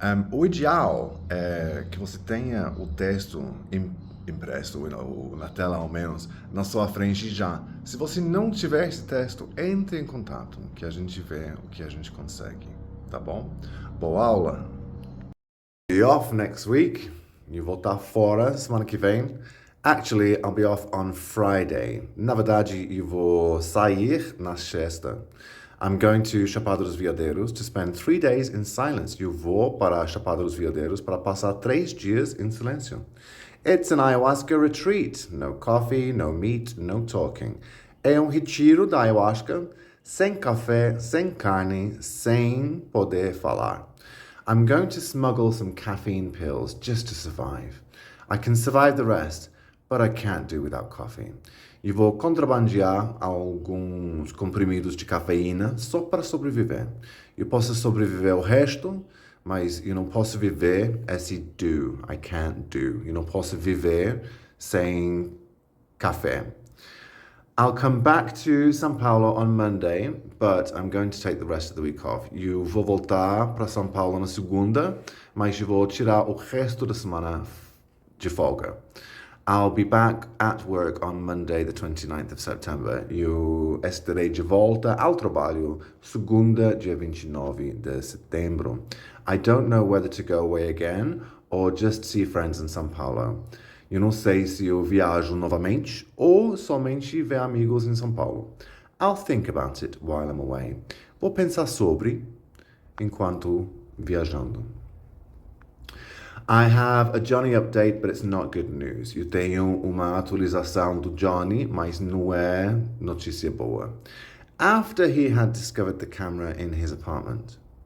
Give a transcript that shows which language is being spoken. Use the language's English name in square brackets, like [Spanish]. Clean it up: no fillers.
[Portuguese] O ideal é que você tenha o texto impresso, ou na tela ao menos, na sua frente já. Se você não tiver esse texto, entre em contato, que a gente vê o que a gente consegue, tá bom? Boa aula! [English] Be off next week. [Portuguese] Eu vou estar fora semana que vem. [English] Actually, I'll be off on Friday. [Portuguese] Na verdade, eu vou sair na sexta. [English] I'm going to Chapada dos Veadeiros to spend 3 days in silence. [Portuguese] Eu vou para Chapada dos Veadeiros para passar 3 dias em silêncio. [English] It's an ayahuasca retreat. No coffee, no meat, no talking. [Portuguese] É um retiro da ayahuasca, sem café, sem carne, sem poder falar. [English] I'm going to smuggle some caffeine pills just to survive. I can survive the rest, but I can't do without coffee. [Portuguese] E vou contrabandear alguns comprimidos de cafeína só para sobreviver. Eu posso sobreviver o resto, mas eu não posso viver esse do. [English] I can't do. [Portuguese] Eu não posso viver sem café. [English] I'll come back to São Paulo on Monday, but I'm going to take the rest of the week off. [Portuguese] Eu vou voltar para São Paulo na segunda, mas eu vou tirar o resto da semana de folga. [English] I'll be back at work on Monday, the 29th of September. [Portuguese] Eu estarei de volta ao trabalho segunda, dia 29 de setembro. [English] I don't know whether to go away again or just see friends in São Paulo. [Portuguese] Eu não sei se eu viajo novamente ou somente ver amigos em São Paulo. [English] I'll think about it while I'm away. [Portuguese] Vou pensar sobre enquanto viajando. [English] I have a Johnny update, but it's not good news. [Portuguese] Eu tenho uma atualização do Johnny, mas não é notícia boa. [English] After he had discovered the camera in his apartment.